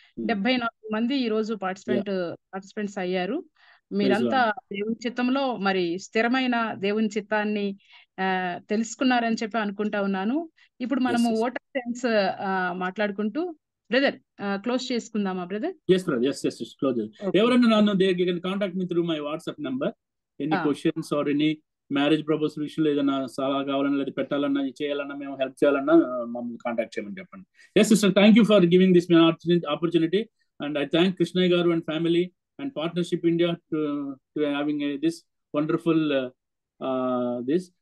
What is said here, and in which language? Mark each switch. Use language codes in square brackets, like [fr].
[te] 74 మంది ఈ రోజు పార్టిసిపెంట్స్ అయ్యారు. మీరంతా దేవుని చిత్తంలో మరి స్థిరమైన దేవుని చిత్తాన్ని తెలుసుకున్నారని చెప్పి అనుకుంటా ఉన్నాను. ఇప్పుడు మనము [en] vote of thanks [te] మాట్లాడుకుంటూ బ్రదర్ క్లోజ్ చేసుకుందామా brother? [en] yes brother, yes close. [te] ఎవరైనా నన్ను [en] they can contact me through my WhatsApp number. Any questions or any [te] marriage proposal విషయంలో ఏదైనా సలహా కావాలన్నా, లేదా పెట్టాలన్నా, చేయాలన్నా, మేము హెల్ప్ చేయాలన్నా మమ్మల్ని కాంటాక్ట్ చేయమని చెప్పండి. [en] Yes sister, thank you for giving this opportunity and I thank Krishnaiah garu and family and partnership India to having this wonderful this.